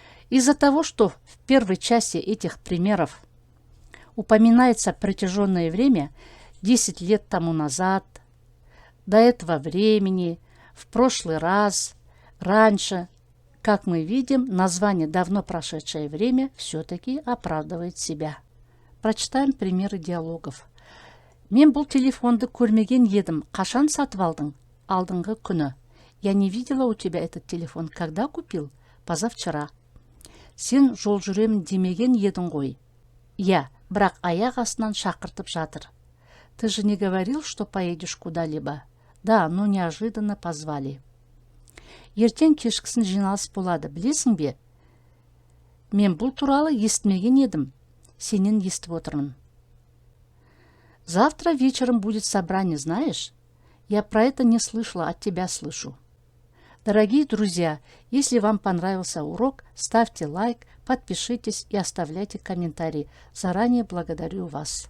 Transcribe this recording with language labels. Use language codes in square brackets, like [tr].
[ru] Из-за того, что в первой части этих примеров упоминается протяженное время, 10 лет тому назад, до этого времени, в прошлый раз, раньше, как мы видим, название «давно прошедшее время» все-таки оправдывает себя. Прочитаем примеры диалогов. [kk] Мен бұл телефонды көрмеген едім. Қашан сатып алдың? Алдыңғы күні. [ru] Я не видела у тебя этот телефон. Когда купил? Позавчера. [kk] Сен жол жүремін демеген едің ғой. Я, бірақ аяқ астынан шақыртып жатыр. [ru] Ты же не говорил, что поедешь куда-либо? Да, но неожиданно позвали. [kk] Ертең кешкісін жиналыс болады, білесің бе? Мен бұл туралы естімеген едім. Сенен естіп отырмын. [ru] Завтра вечером будет собрание, знаешь? Я про это не слышала, от тебя слышу. Дорогие друзья, если вам понравился урок, ставьте лайк, подпишитесь и оставляйте комментарии. Заранее благодарю вас.